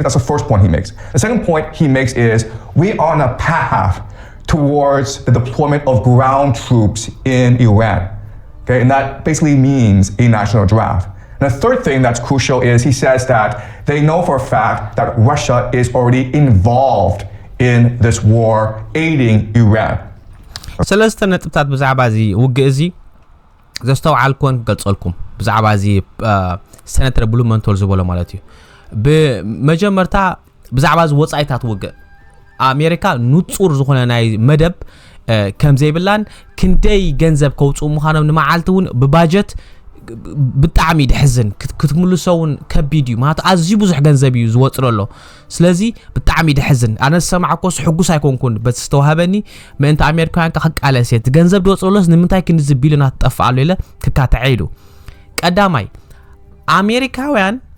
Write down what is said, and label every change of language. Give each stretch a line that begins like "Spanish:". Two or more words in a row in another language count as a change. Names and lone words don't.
English: That's the first point he makes. The second point he makes is we are on a path towards the deployment of ground troops in Iran, okay? And that basically means a national draft. And the third thing that's crucial is he says that they know for a fact that Russia is already involved in this war, aiding Iran.
Tigrinya: ሰለስተ ነጥብታት ብዛዕባ እዚ ውግእ እዚ ዘስተውዓልኩን ክገልጸልኩም ብዛዕባ እዚ ሴነተር ብሉመንተል ዝበሎ ማለት እዩ ብመጀመርታ ብዛዕባ እዚ ወጻኢታት ውግእ ኣሜሪካ ንጹር ዝኾነ ናይ መደብ ከም ዘይብላን ክንደይ ገንዘብ ከውጹ ምዃኖም ንመዓልቲ እውን ብባጀት ብጣዕሚ ድሕዝን ክትምልሶውን ከቢድ እዩ ማለት ኣዝዩ ብዙሕ ገንዘብ እዩ ዝወጽረሎ ስለዚ ብጣዕሚ ድሕዝን ኣነ ሰማዕኮስ ሕጉስ ኣይኮንኩን በስተዋሃበኒ ምእንቲ ኣሜሪካውያን ከቃለሰት ገንዘብ ድወጽረሎስ ንምንታይ ክንዚ ቢልዮናት ጠፋሉ ኢለ ክካተዒሉ ቀዳማይ ኣሜሪካውያን